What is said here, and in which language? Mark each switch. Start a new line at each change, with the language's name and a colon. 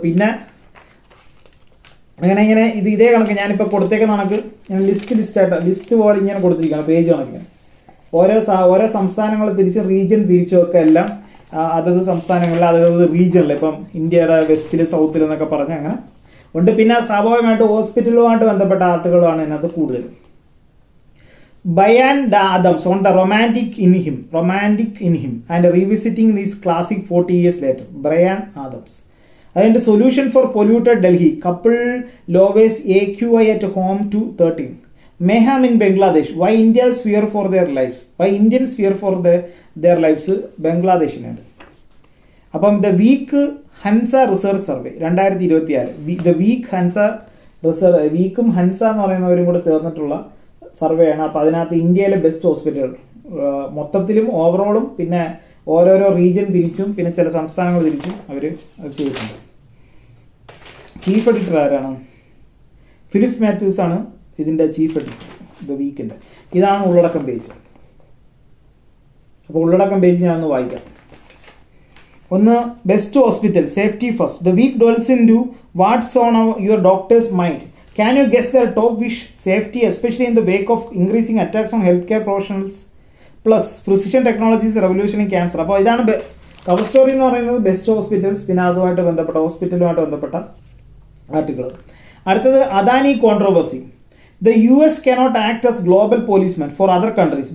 Malayalam: പിന്നെ ഇങ്ങനെ ഇതേ കണക്ക് ഞാനിപ്പോൾ കൊടുത്തേക്കുന്ന കണക്ക് ഞാൻ ലിസ്റ്റ് പോലെ ഇങ്ങനെ കൊടുത്തിരിക്കുകയാണ്, പേജ് കണക്കിന്. ഓരോ സംസ്ഥാനങ്ങൾ റീജിയൻ തിരിച്ചുമൊക്കെ എല്ലാം അതത് സംസ്ഥാനങ്ങളിൽ അതത് റീജിയനിൽ, ഇപ്പം ഇന്ത്യയുടെ വെസ്റ്റിൽ സൗത്തിൽ എന്നൊക്കെ പറഞ്ഞ് അങ്ങനെ ഉണ്ട്. പിന്നെ സ്വാഭാവികമായിട്ട് ഹോസ്പിറ്റലുമായിട്ട് ബന്ധപ്പെട്ട ആർട്ടുകളാണ് ഇതിനകത്ത് കൂടുതലും.
English: Brian Adams on the romantic in him and revisiting this classic 40 years later. Brian Adams. And solution for polluted Delhi. Couple lowers AQI at home to 13. Mayhem in Bangladesh. Why Indians fear for their lives? Why Indians fear for their lives?
Malayalam: ബംഗ്ലാദേശിനുണ്ട്. അപ്പം the week Hansa research survey 2024. The week Hansa research, വീക്കും Hansa എന്ന് പറയുന്നവരും കൂടെ ചേർന്നിട്ടുള്ള survey ആണ്. അപ്പോൾ അതിനകത്ത് ഇന്ത്യയിലെ best ഹോസ്പിറ്റലുകൾ മൊത്തത്തിലും ഓവറോളും പിന്നെ ഓരോരോ റീജിയൻ തിരിച്ചും പിന്നെ ചില സംസ്ഥാനങ്ങൾ തിരിച്ചും അവർ ചെയ്തിട്ടുണ്ട്. ചീഫ് എഡിറ്റർ ആരാണ്? ഫിലിപ്പ് മാത്യൂസ് ആണ് ഇതിൻ്റെ ചീഫ് എഡിറ്റർ ദ വീക്കിൻ്റെ. ഇതാണ് ഉള്ളടക്കം പേജ്. അപ്പോൾ ഉള്ളടക്കം പേജ് ഞാനൊന്ന് വായിക്കാം. ഒന്ന്, best hospital safety first.
English: The week dwells into what's on your doctor's mind. Can you guess their top wish? Safety, especially in the wake of increasing attacks on healthcare professionals. Plus, precision technologies revolutioning cancer.
Malayalam: അപ്പോൾ ഇതാണ് cover story എന്ന് പറയുന്നത് best hospitals, പിന്നെ അതുമായിട്ട് ബന്ധപ്പെട്ട ഹോസ്പിറ്റലുമായിട്ട് ബന്ധപ്പെട്ട article. അടുത്തത് Adani കോൺട്രോവേഴ്സി.
English: The US cannot act as global policeman for other countries.